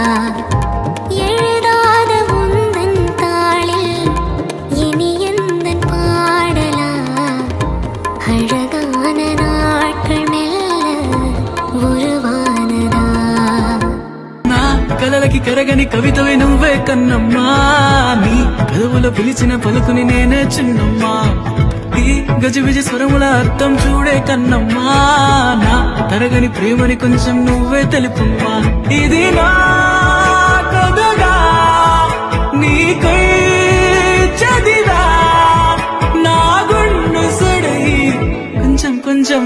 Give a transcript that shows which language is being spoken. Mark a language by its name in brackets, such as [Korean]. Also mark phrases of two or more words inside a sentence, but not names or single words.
[Tamil] எழுதாத உந்தன் தாளில் இனி எந்த பாடலா அழகான நாட்கள் மெல்ல உருவானதா [Telugu] కలలకి కరగని కవితవి నువ్వే కన్నమ్మా నీ పెదవుల పిలిచిన పలుకుని నేనే చిన్నమ్మా ఈ గజిబిజి స్వరముల అర్థం చూడే కన్నమ్మా నా తరగని ప్రేమని కొంచెం నువ్వే తెలుపమ్మా ఇది నా కథగా నీకై చదివా నా గుండు సడై కొంచెం కొంచెం వినవా